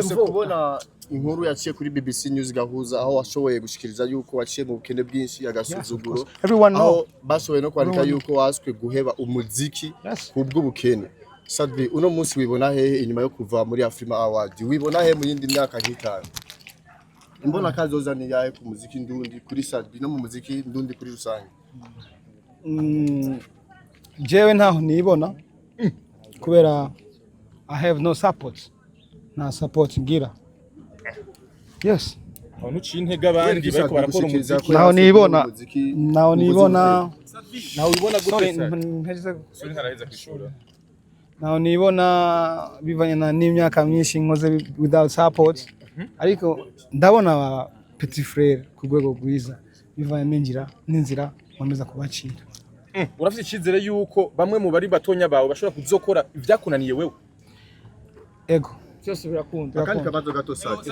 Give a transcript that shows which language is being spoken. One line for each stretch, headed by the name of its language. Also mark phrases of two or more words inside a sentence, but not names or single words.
Rundi: kubona inkuru yaciye kuri BBC News gahuza aho washoboye gushikiriza yuko waciye mu bukene bwinshi agasuzuguro aho bashoboye no kwandika yuko waswe guheba umuziki kubwo bukene Sadbi uno munsi wibona hehe inyuma yo kuva muri Afrima Award wibona hehe mu yindi myaka nk'itanu imbona kazoza ni yahe ku muziki ndundi kuri Sadbi no mu muziki ndundi kuri rusange jewe ntaho nibona kubera
English: I have no support
Rundi: na support ngira yes abantu cintega abandi bariko barakora umuziki naho nibona sorry ntaraheza kwishura naho nibona bivanye n'imyaka myinshi nkoze
English: without support
Rundi: ariko ndabona
French: petit frère
Rundi: ku rwego rwiza bivanye n'inzira nkomeza kubacira urafite ikizere yuko bamwe mu bari batonya bawe bashobora kuzokora ivyakunaniye wewe ego cyose birakunda akandi kabazo gato sati